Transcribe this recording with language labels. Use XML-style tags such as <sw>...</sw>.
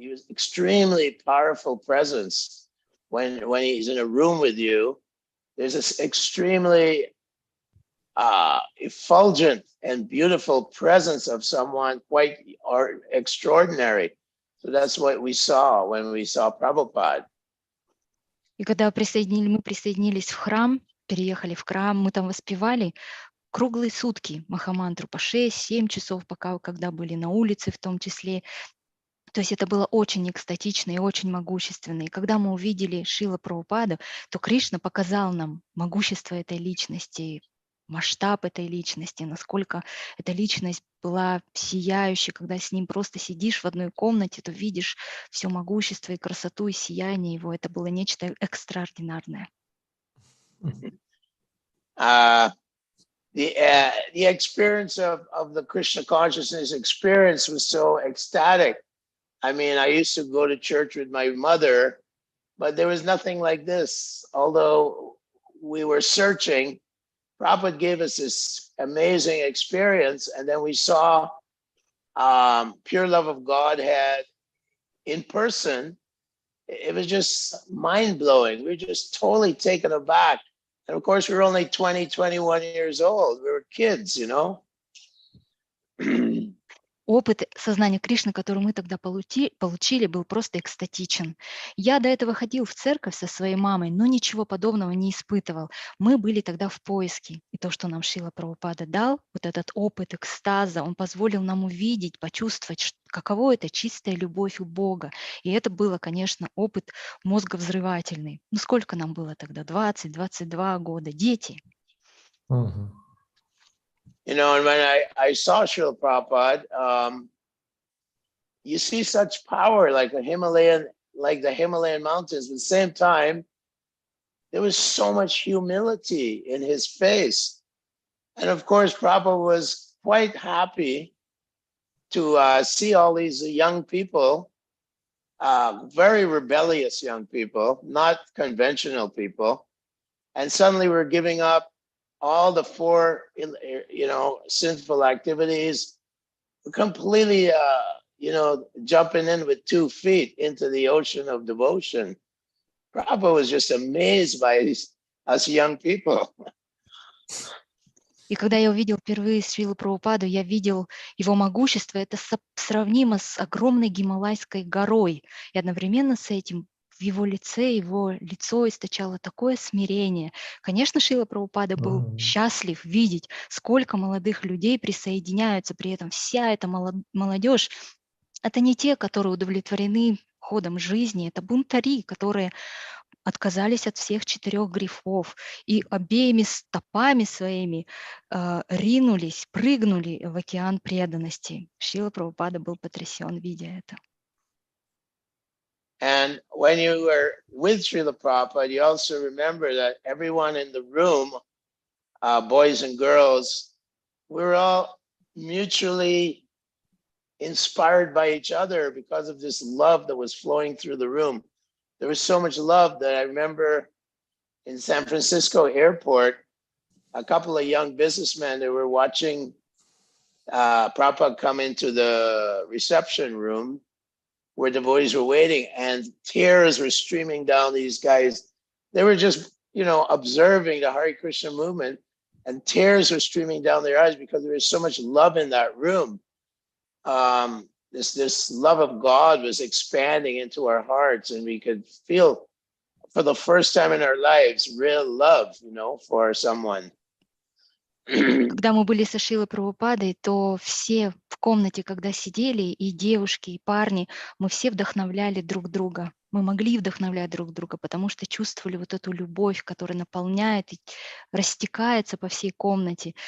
<en>He was extremely powerful presence. When he's in a room with you, there's this extremely effulgent and beautiful presence of someone quite extraordinary. So that's what we saw when we saw Prabhupada.</en> <ru>И когда мы присоединились в храм, переехали в храм, мы там воспевали круглые сутки Махамантру по 6-7 часов, когда были на улице в том числе. То есть это было очень экстатично и очень могущественно. И когда мы увидели Шрила Прабхупаду, то Кришна показал нам могущество этой личности, масштаб этой личности, насколько эта личность была сияющей. Когда с ним просто сидишь в одной комнате, то видишь все могущество и красоту и сияние его. Это было нечто экстраординарное.</ru> <en>The experience of the Krishna consciousness experience was so ecstatic. I mean, I used to go to church with my mother, but there was nothing like this. Although we were searching, Prabhupada gave us this amazing experience, and then we saw pure love of Godhead in person. It was just mind-blowing. We were just totally taken aback. And of course, we were only 20, 21 years old. We were kids, you know.</en> <ru>опыт сознания Кришны, который мы тогда получили, был просто экстатичен. Я до этого ходил в церковь со своей мамой, но ничего подобного не испытывал. Мы были тогда в поиске. И то, что нам Шрила Прабхупада дал, вот этот опыт экстаза, он позволил нам увидеть, почувствовать, каково это чистая любовь у Бога. И это было, конечно, опыт мозговзрывательный. Ну сколько нам было тогда? 20-22 года. Дети. Мгм.</ru> <en>You know, and when I saw Srila Prabhupada, you see such power like the Himalayan mountains. At the same time, there was so much humility in his face. And of course, Prabhupada was quite happy to see all these young people, very rebellious young people, not conventional people. And suddenly we're giving up all the four, sinful activities, completely, jumping in with 2 feet into the ocean of devotion. Prabhupada was just amazed by us young people.</en> <ru>И когда я увидел впервые Шрилу Прабхупаду, я видел его могущество. Это сравнимо с огромной Гималайской горой. И одновременно с этим в его лицо источало такое смирение. Конечно, Шрила Прабхупада был счастлив видеть, сколько молодых людей присоединяются. При этом вся эта молодежь — это не те, которые удовлетворены ходом жизни, это бунтари, которые отказались от всех 4 грехов и обеими стопами своими прыгнули в океан преданности. Шрила Прабхупада был потрясен, видя это.</ru> <en>And when you were with Srila Prabhupada, you also remember that everyone in the room, boys and girls, we were all mutually inspired by each other because of this love that was flowing through the room. There was so much love that I remember in San Francisco airport, a couple of young businessmen that were watching Prabhupada come into the reception room where devotees were waiting, and tears were streaming down these guys. They were just, observing the Hare Krishna movement, and tears were streaming down their eyes because there was so much love in that room. This love of God was expanding into our hearts, and we could feel for the first time in our lives real love, for someone.</en> <ru>Когда мы были со Шрилой Прабхупадой, то все в комнате, когда сидели, и девушки, и парни, мы все вдохновляли друг друга. Мы могли вдохновлять друг друга, потому что чувствовали вот эту любовь, которая наполняет и растекается по всей комнате.</ru>